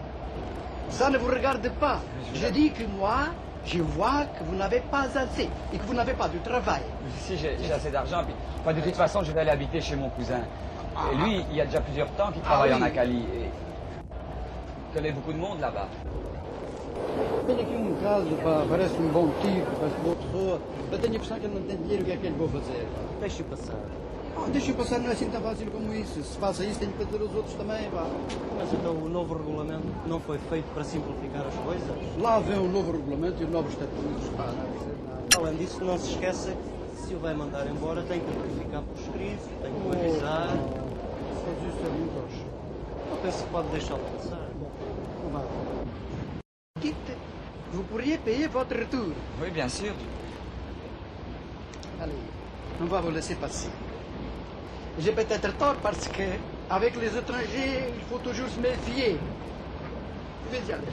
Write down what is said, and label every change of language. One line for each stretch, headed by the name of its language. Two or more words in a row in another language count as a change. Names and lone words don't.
French: Ça ne vous regarde pas. Je dis que moi, je vois que vous n'avez pas assez et que vous n'avez pas de travail. Si, j'ai assez d'argent. Puis, enfin, de toute façon, je vais aller habiter chez mon cousin. Et lui, il y a déjà plusieurs temps qu'il travaille en Akali. Et il connaît beaucoup de monde là-bas.
Portuguese: Tenho aqui caso, pá, parece bom tipo, parece boa pessoa. Eu tenho a impressão que ele não tem dinheiro, o que é que ele vai fazer? Deixe passar. Deixa eu passar, não é assim tão fácil como isso. Se faça isso, tenho que fazer os outros também, pá. Mas então o novo regulamento não foi feito para simplificar as coisas? Lá vem o novo regulamento e os novos estatutos, pá. Além disso, não se esqueça que se o vai mandar embora tem que verificar por escrito, tem que o avisar. Mas isso é muito hoje. Eu penso que pode deixá-lo passar. Não vai.
French: Quitte, vous pourriez payer votre retour. Oui, bien sûr. Allez, on va vous laisser passer. J'ai peut-être tort parce que, avec les étrangers, il faut toujours se méfier. Vous pouvez y aller.